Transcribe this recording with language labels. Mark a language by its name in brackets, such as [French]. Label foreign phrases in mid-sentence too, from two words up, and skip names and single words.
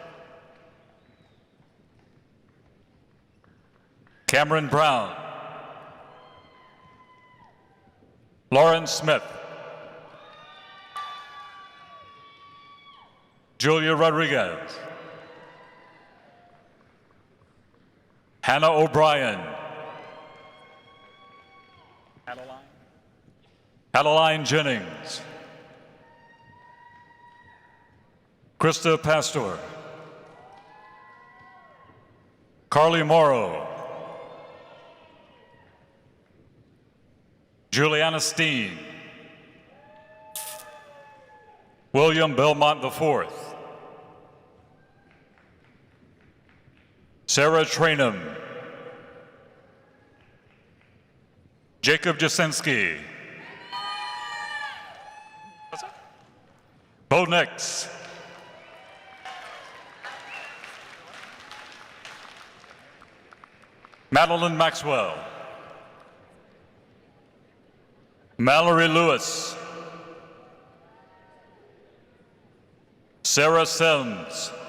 [English] Cameron Brown. Lauren Smith. Julia Rodriguez. Hannah O'Brien. Adeline Jennings. Krista Pastor. Carly Morrow. Juliana Steen. William Belmont IV. Sarah Trainum. Jacob Jasinski. Bo Nix. Madeline Maxwell. Mallory Lewis. Sarah Sims.